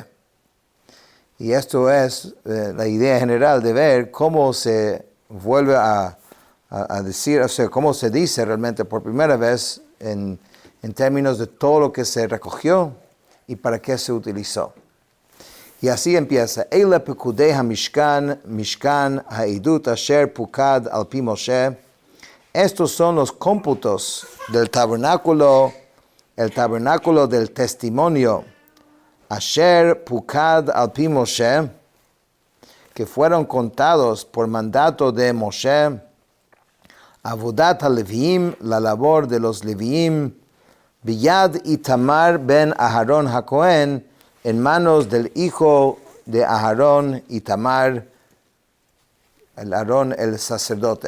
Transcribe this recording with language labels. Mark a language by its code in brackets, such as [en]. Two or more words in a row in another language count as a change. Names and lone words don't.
[es] Y esto es la idea general de ver cómo se vuelve a decir, o sea, cómo se dice realmente por primera vez en términos de todo lo que se recogió y para qué se utilizó. Y así empieza. [he] אלה פקודי המשכן, משכן העדות אשר פקד על פי משה. [es] Estos son los cómputos del tabernáculo, el tabernáculo del testimonio, [he] asher פקד על פי משה, [es] que fueron contados por mandato de Moshe, [he] עבודת הלויים, [es] la labor de los leviim, [he] ביד איתמר בן אהרן הכהן, [es] en manos del hijo de Aharón, Itamar, el Aarón, el sacerdote.